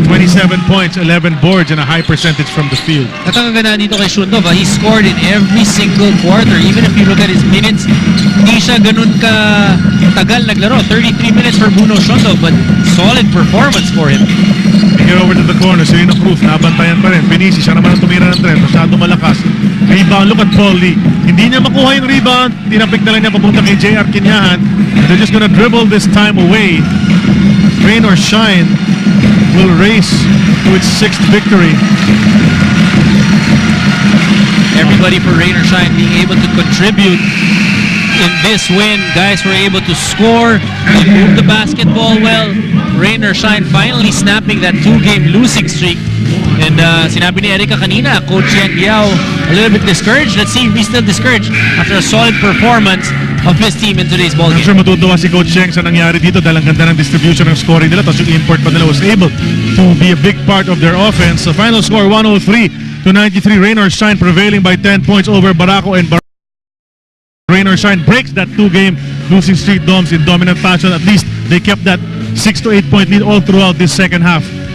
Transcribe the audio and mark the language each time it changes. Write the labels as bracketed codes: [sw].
[en] 27 points, 11 boards, and a high percentage from the field. [tl] At ang ganda dito kay Shundov, [en] he scored in every single quarter. Even if you look at his minutes, hindi siya ganun ka tagal naglaro. 33 minutes for Bruno Shundov, but solid performance for him. Here over to the corner, Sereno Cruz, nabantayan pa rin. [tl] Pinisi, siya naman ang tumira ng tren, masyado malakas. Rebound, look at Paul Lee. Hindi niya makuha yung rebound, tinapik na lang niya papunta kay JR Kinyahan. [en] They're just gonna dribble this time away. Rain or Shine will race to its 6th victory. Everybody for Rain or Shine being able to contribute in this win. Guys were able to score, they moved the basketball well. Rain or Shine finally snapping that 2-game losing streak. And sinabi ni Erika kanina, Coach Yang Yao a little bit discouraged. Let's see if he's still discouraged after a solid performance of his team in today's ball I'm game. [tl] sure matutuwa si Coach Cheng sa nangyari dito dahil ang ganda ng distribution ng scoring nila. [en] Tapos yung import pa nila was able to be a big part of their offense. The final score, 103-93. Rain or Shine prevailing by 10 points over Barako, and Rain or Shine breaks that 2-game losing streak, Doms, in dominant fashion. At least they kept that 6 to 8 point lead all throughout this second half.